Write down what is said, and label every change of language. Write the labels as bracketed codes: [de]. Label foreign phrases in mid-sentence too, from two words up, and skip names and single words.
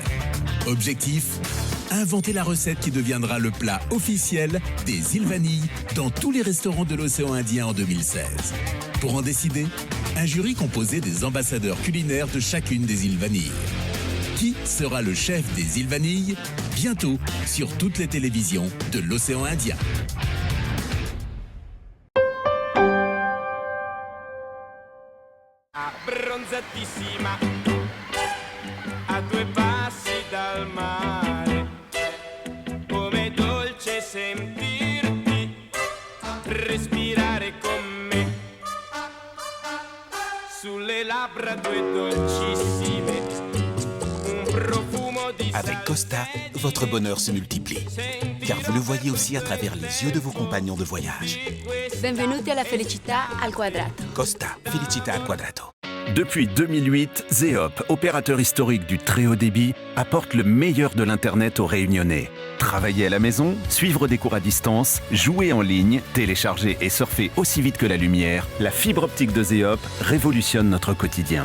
[fr] Objectif, inventer la recette qui deviendra le plat officiel des îles Vanille dans tous les restaurants de l'océan Indien en 2016. Pour en décider, un jury composé des ambassadeurs culinaires de chacune des îles Vanille. Qui sera le chef des îles Vanille? Bientôt sur toutes les télévisions de l'océan Indien. [it] Abbronzatissima, a 2 passi dal mare, come dolce sentirti respirare con me, sulle labbra 2 dolcissime, un profumo di [fr] Avec Costa, votre bonheur se multiplie, car vous le voyez aussi à travers les yeux de vos compagnons de voyage. [it] Benvenuti alla felicità al quadrato. Costa, felicità al quadrato. [fr] Depuis 2008, Zeop, opérateur historique du très haut débit, apporte le meilleur de l'Internet aux Réunionnais. Travailler à la maison, suivre des cours à distance, jouer en ligne, télécharger et surfer aussi vite que la lumière, la fibre optique de Zeop révolutionne notre quotidien.